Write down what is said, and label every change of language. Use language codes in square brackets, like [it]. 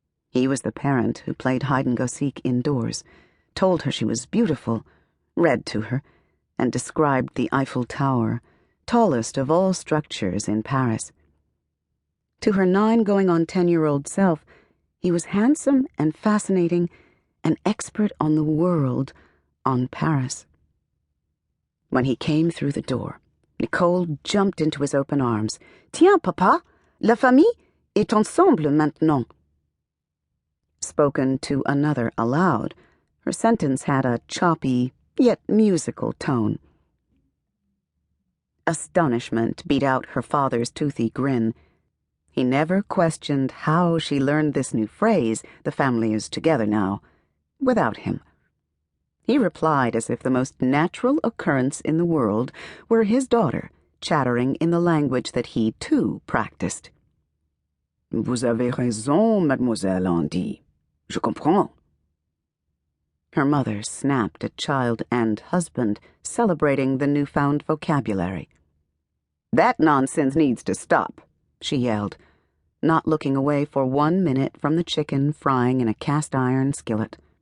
[en] He was the parent who played hide-and-go-seek indoors, told her she was beautiful, read to her, and described the Eiffel Tower, tallest of all structures in Paris. To her 9-going-on-10-year-old self, he was handsome and fascinating, an expert on the world, on Paris. When he came through the door, Nicole jumped into his open arms. [fr] Tiens, papa, la famille est ensemble maintenant. [en] Spoken to another aloud, her sentence had a choppy, yet musical tone. Astonishment beat out her father's toothy grin. He never questioned how she learned this new phrase, "the family is together now," without him. He replied as if the most natural occurrence in the world were his daughter chattering in the language that he, too, practiced. [fr] Vous avez raison, mademoiselle Handy. Je comprends. [en] Her mother snapped at child and husband, celebrating the newfound vocabulary. That nonsense needs to stop, she yelled, not looking away for 1 minute from the chicken frying in a cast-iron skillet.